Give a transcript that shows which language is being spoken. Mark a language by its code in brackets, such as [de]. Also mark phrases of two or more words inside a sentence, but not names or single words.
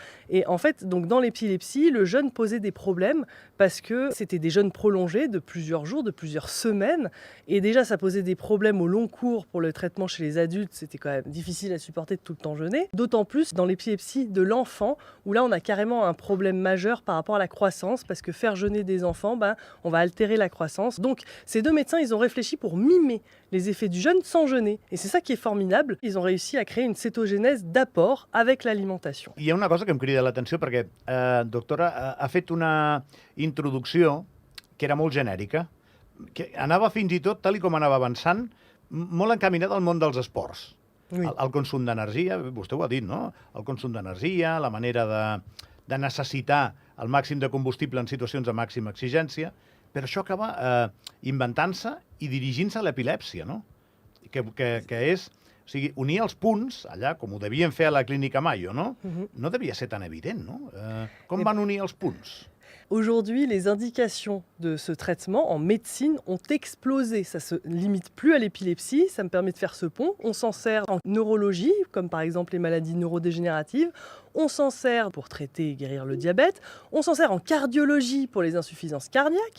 [fr] Et en fait, donc dans l'épilepsie, le jeûne posait des problèmes parce que c'était des jeûnes prolongés de plusieurs jours, de plusieurs semaines, et déjà ça posait des problèmes au long cours pour le traitement chez les adultes, c'était quand même difficile à supporter de tout le temps jeûner, d'autant plus dans l'épilepsie de l'enfant, où là on a carrément un problème majeur par rapport à la croissance, parce que faire jeûner des enfants, on va altérer la croissance. Donc ces deux médecins, ils ont réfléchi pour mimer les effets du jeûne sans jeûner. Et c'est ça qui est formidable. Ils ont réussi à créer une cétogénèse d'apport avec l'alimentation. [ca] Hi ha una cosa que em crida l'atenció perquè, doctora, ha fet una introducció que era molt genèrica, que anava fins i tot, tal i com anava avançant, molt encaminada al món dels esports. [fr] Oui. [ca] El consum d'energia, vostè ho ha dit, no? El consum d'energia, la manera de necessitar el màxim de combustible en situacions de màxima exigència, però això acaba inventant-se i dirigint-se a l'epilèpsia, no? Que és, o sigui, unir els punts, allà, com ho devien fer a la clínica Mayo, no? No devia ser tan evident, no? Com van unir els punts? [fr] Aujourd'hui, les indications de ce traitement en médecine ont explosé. Ça ne se limite plus à l'épilepsie, ça me permet de faire ce pont. On s'en sert en neurologie, comme par exemple les maladies neurodégénératives. On s'en sert pour traiter et guérir le diabète. On s'en sert en cardiologie pour les insuffisances cardiaques.